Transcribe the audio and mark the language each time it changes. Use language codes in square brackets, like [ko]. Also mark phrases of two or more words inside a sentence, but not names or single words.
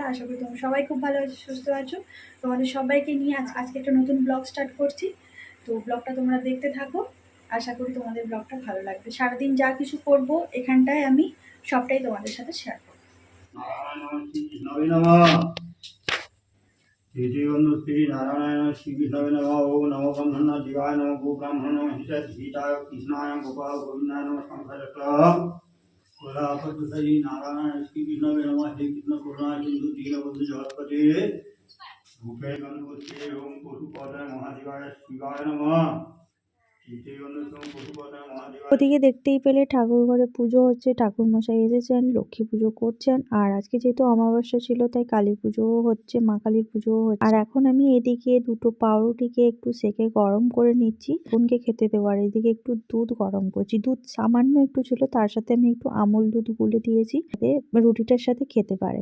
[bn] আশা করি তোমরা সবাই খুব ভালো আছো, সুস্থ আছো। তোমাদের সবাইকে নিয়ে আজকে একটা নতুন ব্লগ স্টার্ট করছি, তো ব্লগটা তোমরা দেখতে থাকো। আশা করি তোমাদের ব্লগটা ভালো লাগবে। সারাদিন যা কিছু করব এখানটায় আমি সবটাই তোমাদের সাথে শেয়ার করবো। [sa] श्रीबंधु श्री नारायण श्री विष्णवे नमः ओम नमो ब्रह्मण दिवाय नमो गो ब्राह्मण हिताय कृष्णाय गोपाल गोविंदाय नमः शंकर श्री नारायण श्री विष्णवे नमः श्री कृष्ण करुणा सिंधु दीनबंधु जगत्पते रूपे गंगोत्रे ओम पशुपतये महादेवाय शिवाय नमः श्रीबंधु पशुपतये महादेवाय। [bn] ওদিকে দেখতেই পেলে ঠাকুর ঘরে পুজো হচ্ছে, ঠাকুর মশাই এসেছেন, লক্ষ্মী পুজো করছেন। আর আজকে যেহেতু অমাবস্যা ছিল তাই কালী পুজোও হচ্ছে, মা কালীর পুজোও হচ্ছে। আর এখন আমি এদিকে দুটো পাউরুটিকে একটু সেকে গরম করে নিচ্ছি বোনকে খেতে দেওয়ার। এদিকে একটু দুধ গরম করছি, দুধ সামান্য একটু ছিল, তার সাথে আমি একটু আমুল দুধ গুলে দিয়েছি যাতে রুটিটার সাথে খেতে পারে।